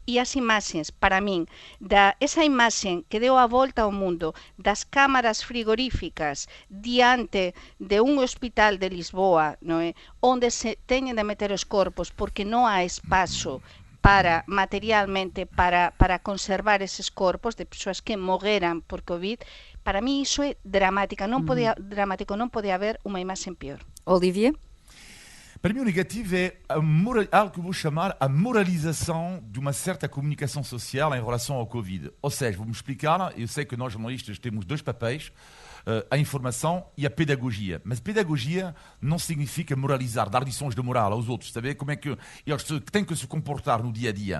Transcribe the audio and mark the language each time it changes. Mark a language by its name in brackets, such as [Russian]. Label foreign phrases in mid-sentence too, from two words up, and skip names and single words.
[Galician] E as imaxes, para min, esa imaxe que deu a volta ao mundo das cámaras frigoríficas diante de un hospital de Lisboa, non é? Onde se teñen de meter os corpos porque non há espazo para materialmente para conservar eses corpos de persoas que morreran por COVID. Para mí iso é dramático, non pode haber unha imaxe pior. [Portuguese] Olivier? Para mim o negativo é algo que eu vou chamar a moralização de uma certa comunicação social em relação ao Covid. Ou seja, vou-me explicar, eu sei que nós jornalistas temos dois papéis, a informação e a pedagogia. Mas pedagogia não significa moralizar, dar lições de moral aos outros, saber como é que eles têm que se comportar no dia a dia.